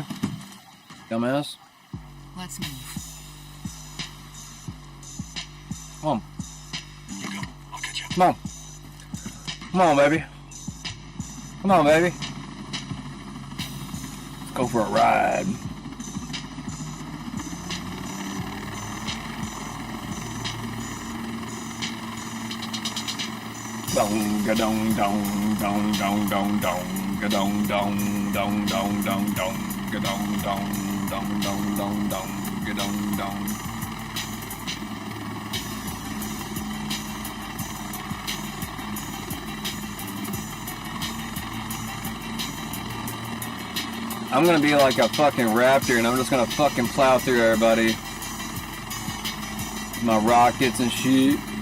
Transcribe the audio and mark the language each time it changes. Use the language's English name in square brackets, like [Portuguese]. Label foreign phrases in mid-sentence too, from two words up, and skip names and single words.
[English] Dumbass. Let's move. Come on. You go. I'll catch up. Come on. Come on, baby. Come on, baby. Let's go for a ride. Dong ga dong dong dong dong dong dong ga dong dong dong dong dong dong ga dong dong dong dong dong dong ga dong dong. I'm gonna be like a fucking raptor and I'm just gonna fucking plow through everybody. My rockets and shit.